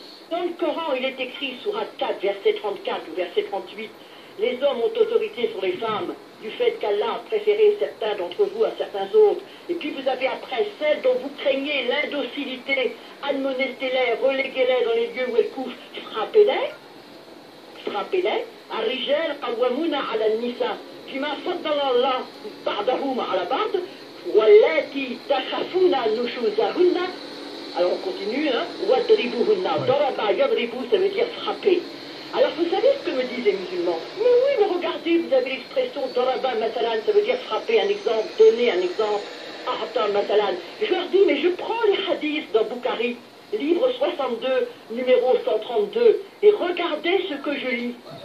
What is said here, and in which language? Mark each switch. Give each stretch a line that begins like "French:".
French: Dans le Coran, il est écrit, Sourate 4, verset 34 ou verset 38, les hommes ont autorité sur les femmes du fait qu'Allah a préféré certains d'entre vous à certains autres. Et puis vous avez après celles dont vous craignez l'indocilité, admonestez-les, reléguez-les dans les lieux où elles couchent, frappez-les. Frappez-les.
Arabic: الرجال قوامون على النساء بما فضل الله بعضهم على بعض واللاتي تخافون نشوزهن.
French: Alors on continue, hein. Wadribuhunna. Daraba yadribu, ça veut dire frapper. Alors vous savez ce que me disent les musulmans? Mais oui, mais regardez, vous avez l'expression Daraba Matalan, ça veut dire frapper, un exemple, donner un exemple. A'ta Matalan. Je leur dis, mais je prends les hadiths dans Bukhari, livre 62, numéro 132, et regardez ce que je lis.